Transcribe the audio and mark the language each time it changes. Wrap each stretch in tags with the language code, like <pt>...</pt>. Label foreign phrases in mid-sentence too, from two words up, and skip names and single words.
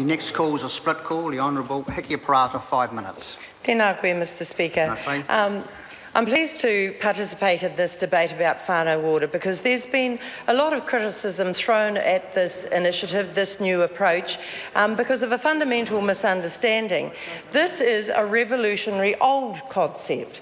<en>next call is a split call. The Honourable Hiki Parata, 5 minutes.</en> <mi>Tēnā koe,</mi> <en>Mr Speaker. I'm pleased to participate in this debate about whānau order because there's been a lot of criticism thrown at this initiative, this new approach, because of a fundamental misunderstanding. This is a revolutionary old concept.</en>